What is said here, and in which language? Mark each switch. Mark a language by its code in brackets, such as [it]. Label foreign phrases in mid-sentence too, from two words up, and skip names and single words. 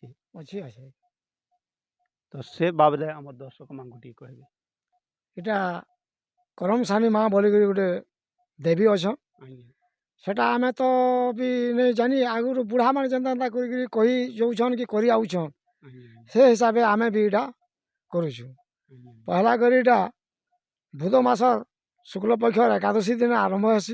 [or] ଅଛି ଅଛି ତ ସେ ବାବଦେ ଆମ ଦର୍ଶକ ମାନ କୁ କହବେ। ଏଇଟା କରମସାନି ମା ବୋଲିକରି ଗୋଟେ ଦେବୀ ଅଛନ୍ आज्ञा ସେଟା ଆମେ ତ ବି ନେଇ ଜାନି ଆଗରୁ ବୁଢ଼ାମାନେ ଯେନ୍ତା ଏନ୍ତା କରିକିରି କହି ଯାଉଛନ୍ କି କରି ଆଉଛନ୍ आज्ञा ସେ ହିସାବେ ଆମେ ବି ଏଇଟା କରୁଛୁ। आज्ञा ପହଲା କରି ଏଇଟା ବୁଧ ମାସର ଶୁକ୍ଳ ପକ୍ଷର ଏକାଦଶୀ ଦିନ ଆରମ୍ଭ ହେସି।